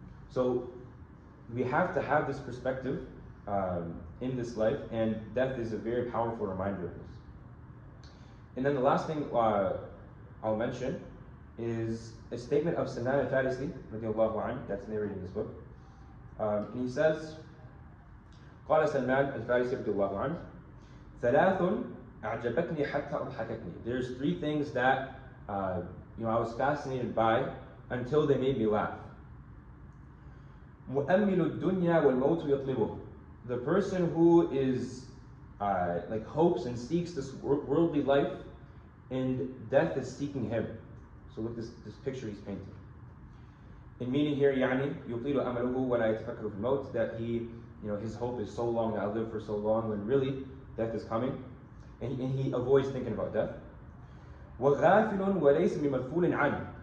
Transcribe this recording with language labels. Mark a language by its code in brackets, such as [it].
[en] So we have to have this perspective in this life, and death is a very powerful reminder of this. And then the last thing I'll mention is a statement of Salman al-Farisi, radiallahu anhu, that's narrated in this book. And he says, [ar] قال سلمان الفارسي رضي الله عنه ثلاث أعجبتني حتى أضحكتني. [en] There's three things that I was fascinated by until they made me laugh. [ar] مؤمل الدنيا والموت يطلبه. [en] The person who is hopes and seeks this worldly life, and death is seeking him. So look, this picture he's painting. In meaning here, [ar] يعني يطيل أمله ولا يتفكر في الموت, [en] that he, his hope is so long, that I'll live for so long, when really death is coming, and he avoids thinking about death. [ar] وغافل وليس بمغفول عنه.